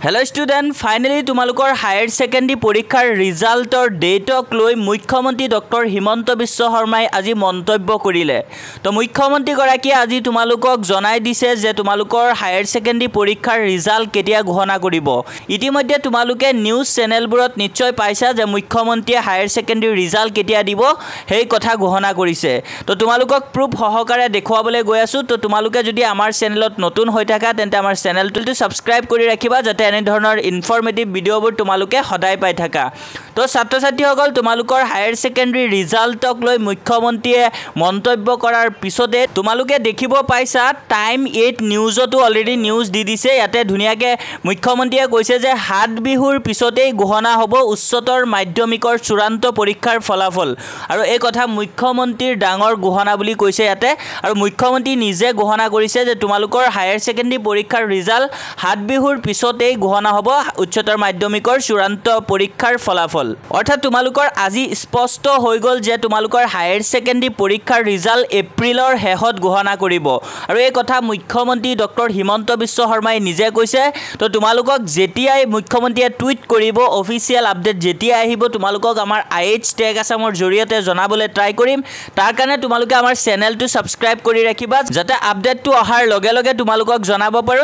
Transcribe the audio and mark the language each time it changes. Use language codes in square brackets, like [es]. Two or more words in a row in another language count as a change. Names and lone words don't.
[en] hello student finally [as] तुमालोकर [en] higher secondary [as] পৰীক্ষাৰ ৰিজাল্টৰ ডেটক লৈ মুখ্যমন্ত্ৰী ডক্টৰ হিমন্ত বিশ্ব শৰ্মাই আজি মন্তব্য কৰিলে। তো মুখ্যমন্ত্ৰী গৰাকী আজি তোমালোকক জনাই দিছে যে তোমালোকৰ [en] higher secondary [as] পৰীক্ষাৰ ৰিজাল্ট কেতিয়া ঘোষণা কৰিব। ইতিমধ্যে তোমালোকে নিউজ চেনেলবোৰত নিশ্চয় পাইছা যে মুখ্যমন্ত্ৰীয়ে [en] higher secondary result [as] কেতিয়া দিব এই কথা ঘোষণা কৰিছে। তো তোমালোকক প্ৰুফ সহকাৰে দেখুৱাবলৈ গৈ আছো। তো তোমালোকে যদি আমাৰ চেনেলত নতুন হৈ থাকা তেন্তে আমাৰ চেনেলটো ছাবস্ক্ৰাইব কৰি ৰাখিবা যাতে এনে ধৰণৰ [en] informative videoবোৰ [as] তোমালোকে সদায় পাই থাকা। তো ছাত্ৰ ছাত্ৰীসকল তোমালোকৰ [en] higher secondary resultক [as] লৈ মুখ্যমন্ত্ৰীয়ে মন্তব্য কৰাৰ পিছতে তোমালোকে দেখিব পাইছা টাইম 8 নিউজতো [en] already news [as] দি দিছে। ইয়াতে ধুনিয়াকে মুখ্যমন্ত্ৰীয়ে কৈছে যে হাত বিহুৰ পিছতেই ঘোষণা হ'ব উচ্চতৰ মাধ্যমিকৰ চূড়ান্ত পৰীক্ষাৰ ফলাফল। আৰু এই কথা মুখ্যমন্ত্ৰীৰ ডাঙৰ ঘোষণা বুলি কৈছে ইয়াতে। আৰু মুখ্যমন্ত্ৰী নিজে ঘোষণা কৰিছে যে तुमालोकर [en] higher secondary [as] পৰীক্ষাৰ ৰিজাল্ট হাত বিহুৰ পিছতেই ঘোষণা হ'ব উচ্চতৰ মাধ্যমিকৰ চূড়ান্ত পৰীক্ষাৰ ফলাফল। অৰ্থাৎ तुमालोकर আজি স্পষ্ট হৈ গল যে तुमालोकर [en] higher secondary [as] পৰীক্ষাৰ ৰিজাল্ট এপ্ৰিলৰ শেষত ঘোষণা কৰিব। আৰু এই কথা মুখ্যমন্ত্ৰী ডক্টৰ হিমন্ত বিশ্ব শৰ্মাই নিজে কৈছে। তো तुमालोকক যেতিয়াই মুখ্যমন্ত্ৰীয়ে টুইট কৰিব [en] official update [as] যেতিয়া আহিব तुमालोকক আমাৰ IH টেগ আসামৰ জৰিয়তে জনাবলৈ ট্ৰাই কৰিম। তাৰ কাৰণে तुमालोকে আমাৰ চেনেলটো সাবস্ক্ৰাইব কৰি ৰাখিবা যাতে আপডেটটো অহাৰ লগে লগে तुमालोকক জনাব পাৰো।